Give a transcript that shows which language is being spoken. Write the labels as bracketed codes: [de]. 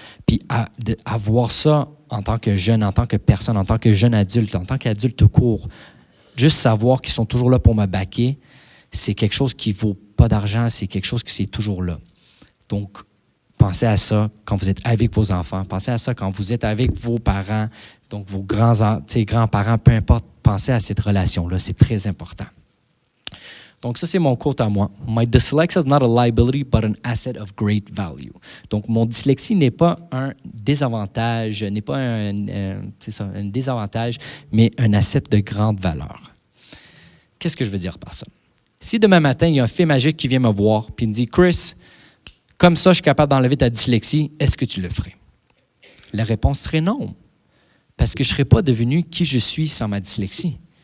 [fr] Puis avoir ça en tant que jeune, en tant que personne, en tant que jeune adulte, en tant qu'adulte tout court, juste savoir qu'ils sont toujours là pour me backer, c'est quelque chose qui ne vaut pas d'argent, c'est quelque chose qui est toujours là. Donc, pensez à ça quand vous êtes avec vos enfants, pensez à ça quand vous êtes avec vos parents, donc vos grands-parents, peu importe, pensez à cette relation-là, c'est très important. Donc, ça, c'est mon quote à moi. [en] My dyslexia is not a liability, but an asset of great value. [fr] Donc, mon dyslexie n'est pas un désavantage, un désavantage, mais un asset de grande valeur. Qu'est-ce que je veux dire par ça? Si demain matin, il y a un fée magique qui vient me voir et me dit « Chris, comme ça, je suis capable d'enlever ta dyslexie, est-ce que tu le ferais? » La réponse serait non, parce que je ne serais pas devenu qui je suis sans ma dyslexie.